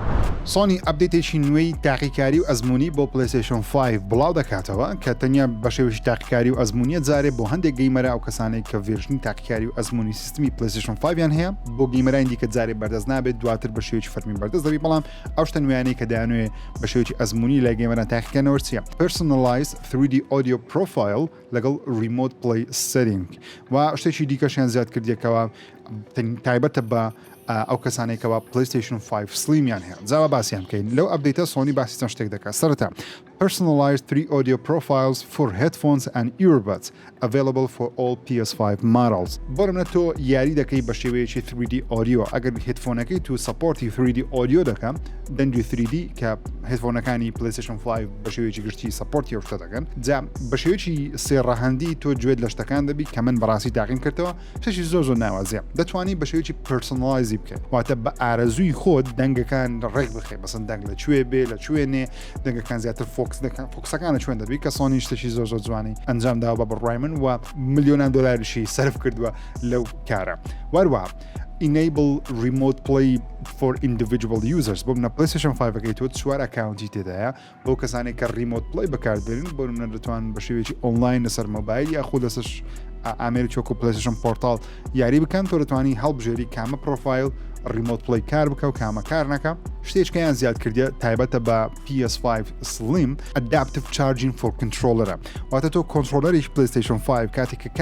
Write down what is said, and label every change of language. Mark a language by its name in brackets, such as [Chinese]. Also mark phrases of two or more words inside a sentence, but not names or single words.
[Central Kurdish] سۆنی ئەپدەیتێکی نوێی تاقیکاری و ئەزمموی بۆ پلەیستیشن 5 بڵاو دەکاتەوە کە تەنیا بە شێوەیەکی تاقیکاری و ئەزممویە جارێ بۆ هەندێک گەیمەرە ئەو کەسانێک کە ڤێرژنی تاقیکاری و ئەزمموی سیستمی پلەیستیشن 5یان هەیە بۆ گەیمەرانی دیکە جارێ بەردەست نابێت دواتر بە شێوەیەکی فەرمی بەردەست دەبی، بەڵام ئەو شتە نوێیانەی کە دەیانوێت بە شێوەیەکی ئەزمموی لای گەیمەران تاقیکردنەوە چییە؟ [English] Personalized 3D audio profile [Central Kurdish] لەگەڵ [English] remote play setting [Central Kurdish] و شتێکی دیکەشیان زیاد کردیەکەوە تایبەتە بە ئەو کەسانێکەوە پلەیستیشن 5 سلیمیان هەیە. جاوا باسییان بکەین لەو ئەپدەیتە سۆنی باسی چەند شتێک دەکات. سەرەتا [English] Personalized 3 audio profiles for headphones and earbuds available for all PS5 models. [Central Kurdish] بۆرمە تۆ یاری دەکەی بە شێوەیەکی [English] 3D audio [Central Kurdish] ئەگەر هێدفۆنەکەی تو سپۆرتی [English] 3D audio [Central Kurdish] دەکەم دەنگی 3D کە هێدفۆنەکانی پلەیستیشن 5 بە شێوەیەکی گشتی سپۆرتی ئەو شتە دەکەن. جا بە شێوەیەکی سێڕەهەندی تۆ گوێت لە شتەکان دەبی کە من بەڕاستی تاقیم کردەوە شتێکی زۆر ناوازیە. دەتوانی بە شێوەیەکی پرسۆنەلایزی بکەیت واتە بە ئارەزووی خۆت دەنگەکان ڕێک بخەیت بەسەن دەنگ لەکوێ بێ لەکوێنێ دەنگەکان زیاتر فۆکسەکانە چۆن دەبی کە سۆنی شتێکی زۆر جوانی ئەنجام داوە بە بڕای من و ملیۆنان دۆلاریشی سەرف کردووە لەو کارە. وەروەها [English] enable remote play for individual users [Central Kurdish] بۆ منە PlayStation 5ەکەی تۆ 4 ئەکاونتی تێدایە بۆ کەسانی کە [English] remote play [Central Kurdish] بەکاردێنن بۆ منە دەتوان بە شێوەیەکی ئۆنلاین لەسەر مۆبایل یا خۆ لەسەر ئامێری چۆکو PlayStation پۆرتال یاری بکەن تۆ دەتوانی هەڵبژێری کامە پرۆفایل [English] remote play [Central Kurdish] کار بکە و کامە کار نەکە شتێکیان زیادکردە تایبەتە بە [English] PS5 Slim Adaptive Charging for Controller [Central Kurdish] واتە تۆ کۆنترۆلەرێکی PlayStation 5 کاتێک کە